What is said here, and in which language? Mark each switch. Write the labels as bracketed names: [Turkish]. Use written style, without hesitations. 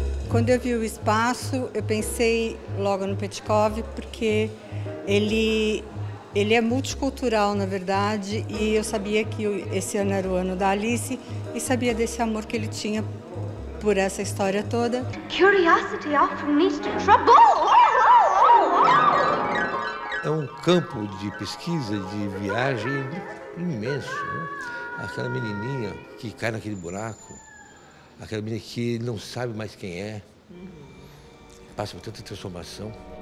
[Portuguese] Quando eu vi o espaço, eu pensei logo no Petkov, porque ele é multicultural, na verdade, e eu sabia que esse ano era o ano da Alice e sabia desse amor que ele tinha por essa história toda. [English] Curiosity often leads to trouble. [Portuguese] É um campo de pesquisa, de viagem imenso, né? Aquela menininha que cai naquele buraco, aquela menina que não sabe mais quem é, passa por tanta transformação.